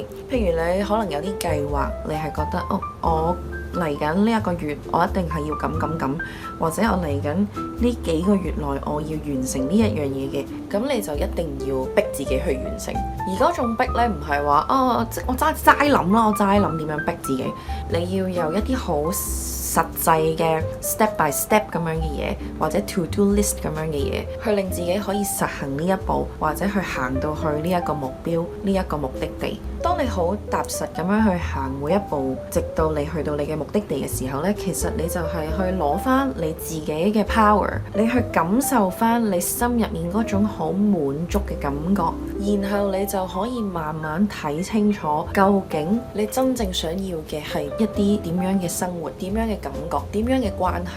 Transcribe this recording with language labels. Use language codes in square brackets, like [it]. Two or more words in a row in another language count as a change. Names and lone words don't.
[yue] 譬如你可能有啲計劃，你係覺得我嚟緊呢一個月我一定係要咁，或者我嚟緊呢幾個月內我要完成呢一樣嘢嘅，咁你就一定要逼自己去完成。而嗰種逼呢，唔係話我齋諗啦，我齋諗點樣逼自己。你要有一啲好實際嘅 [en] step by step [yue] 咁樣嘅嘢，或者 [en] to do list [yue] 咁樣嘅嘢，去令自己可以實行呢一步，或者去行到去呢一個目標，呢一個目的地。當你好踏實咁樣去行每一步，直到你去到你嘅目的地嘅時候呢，其實你就係去攞翻你自己嘅 power， 你去感受翻你心入面嗰種好滿足嘅感覺， 然後你就可以慢慢睇清楚，究竟你真正想要嘅係一啲點樣嘅生活，點樣嘅感覺，點樣嘅關係。